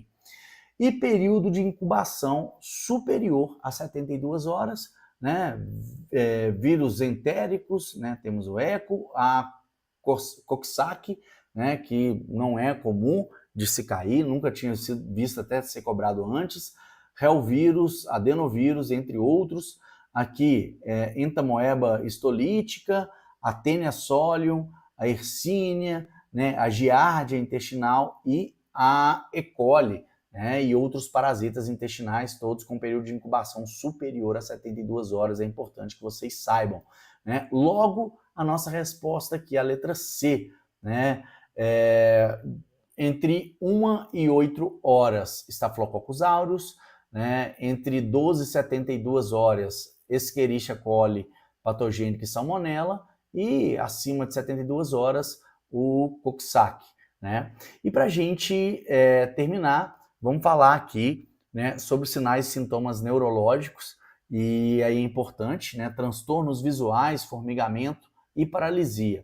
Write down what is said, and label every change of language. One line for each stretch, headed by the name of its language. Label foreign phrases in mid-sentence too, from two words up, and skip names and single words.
Portuguese: E período de incubação superior a 72 horas, né, vírus entéricos, né, temos o ECO, a Coxsackie, né, que não é comum de se cair, nunca tinha sido visto até ser cobrado antes, Helvírus, adenovírus, entre outros. Aqui, Entamoeba histolítica, a Taenia solium, a Yersinia, né, a giardia intestinal e a E. coli, né, e outros parasitas intestinais, todos com período de incubação superior a 72 horas. É importante que vocês saibam, né? Logo, a nossa resposta aqui, a letra C, né? Entre 1 e 8 horas, Staphylococcus aureus, né? Entre 12 e 72 horas, Escherichia coli patogênica e salmonella, e acima de 72 horas, o Coxsackie, né? E para a gente terminar, vamos falar aqui, né, sobre sinais e sintomas neurológicos, e aí é importante, né, transtornos visuais, formigamento e paralisia.